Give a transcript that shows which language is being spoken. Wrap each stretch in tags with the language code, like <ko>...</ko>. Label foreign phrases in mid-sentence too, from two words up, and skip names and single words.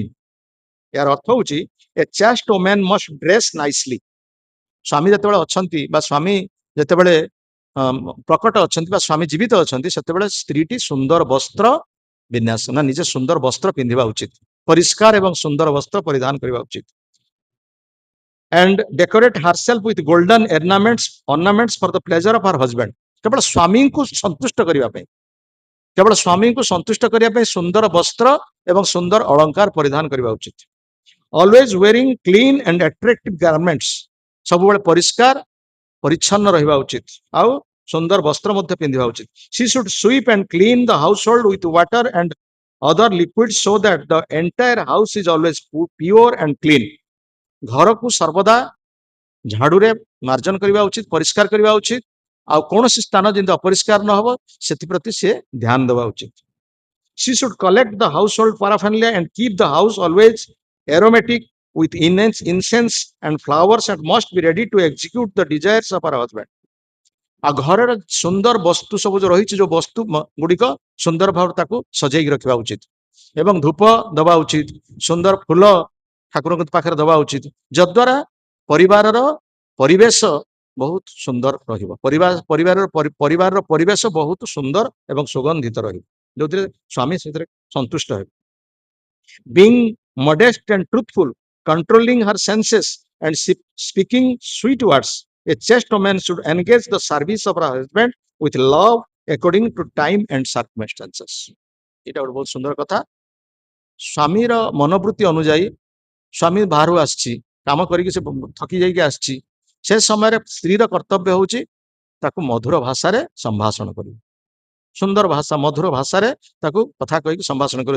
<or>ଏହାର ଅର୍ଥ ହଉଛି</or> <en>a chaste woman must dress nicely.</en> <or>ସ୍ୱାମୀ ଯେତେବେଳେ ଅଛନ୍ତି ବା ସ୍ୱାମୀ ଯେତେବେଳେ ପ୍ରକଟ ଅଛନ୍ତି ବା ସ୍ୱାମୀ ଜୀବିତ ଅଛନ୍ତି ସେତେବେଳେ ସ୍ତ୍ରୀଟି ସୁନ୍ଦର ବସ୍ତ୍ର ବିନ୍ୟାସ ନା ନିଜେ ସୁନ୍ଦର ବସ୍ତ୍ର ପିନ୍ଧିବା ଉଚିତ, ପରିଷ୍କାର ଏବଂ ସୁନ୍ଦର ବସ୍ତ୍ର ପରିଧାନ କରିବା ଉଚିତ।</or> <en>and decorate herself with golden ornaments for the pleasure of her husband.</en> <or>କେବଳ ସ୍ୱାମୀଙ୍କୁ ସନ୍ତୁଷ୍ଟ କରିବା ପାଇଁ, କେବଳ ସ୍ୱାମୀଙ୍କୁ ସନ୍ତୁଷ୍ଟ କରିବା ପାଇଁ ସୁନ୍ଦର ବସ୍ତ୍ର ଏବଂ ସୁନ୍ଦର ଅଳଙ୍କାର ପରିଧାନ କରିବା ଉଚିତ।</or> <en>always wearing clean and attractive garments,</en> <or>ସବୁବେଳେ ପରିଷ୍କାର ପରିଚ୍ଛନ୍ନ ରହିବା ଉଚିତ ଆଉ ସୁନ୍ଦର ବସ୍ତ୍ର ମଧ୍ୟ ପିନ୍ଧିବା ଉଚିତ।</or> <en>she should sweep and clean the household with water and other liquids so that the entire house is always pure and clean.</en> <or>ଘରକୁ ସର୍ବଦା ଝାଡୁରେ ମାର୍ଜନ କରିବା ଉଚିତ, ପରିଷ୍କାର କରିବା ଉଚିତ ଆଉ କୌଣସି ସ୍ଥାନ ଯେମିତି ଅପରିଷ୍କାର ନ ହବ ସେଥିପ୍ରତି ସେ ଧ୍ୟାନ ଦେବା ଉଚିତ।</or> <en>she should collect the household paraphernalia and keep the house always aromatic with incense and flowers and must be ready to execute the desires of our husband.</en> <or>ଆଉ ଘରର ସୁନ୍ଦର ବସ୍ତୁ ସବୁ ଯୋଉ ରହିଛି ଯୋଉ ବସ୍ତୁ ଗୁଡିକ ସୁନ୍ଦର ଭାବରେ ତାକୁ ସଜେଇକି ରଖିବା ଉଚିତ ଏବଂ ଧୂପ ଦବା ଉଚିତ, ସୁନ୍ଦର ଫୁଲ ଠାକୁରଙ୍କ ପାଖରେ ଦବା ଉଚିତ, ଯଦ୍ୱାରା ପରିବାରର ପରିବେଶ ବହୁତ ସୁନ୍ଦର ରହିବ, ପରିବାରର ପରିବେଶ ବହୁତ ସୁନ୍ଦର ଏବଂ ସୁଗନ୍ଧିତ ରହିବ, ଯୋଉଥିରେ ସ୍ୱାମୀ ସେଥିରେ ସନ୍ତୁଷ୍ଟ ହେବେ।</or> <en>Being modest and truthful, controlling her senses and speaking sweet words, a chaste woman should engage the service of her husband with love according to time and circumstances.</en> <or>এটা ଗୋଟେ ବହୁତ ସୁନ୍ଦର କଥା। ସ୍ୱାମୀର ମନୋବୃତ୍ତି ଅନୁଯାୟୀ ସ୍ୱାମୀ ବାହାରୁ ଆସିଛି, କାମ କରିକି ସେ ଥକି ଯାଇକି ଆସିଛି, ସେ ସମୟରେ ସ୍ତ୍ରୀର କର୍ତ୍ତବ୍ୟ ହେଉଛି ତାକୁ ମଧୁର ଭାଷାରେ ସମ୍ଭାଷଣ କରିବ, ସୁନ୍ଦର ଭାଷା ମଧୁର ଭାଷାରେ ତାକୁ କଥା କହିକି ସମ୍ଭାଷଣ କରିବ।</or>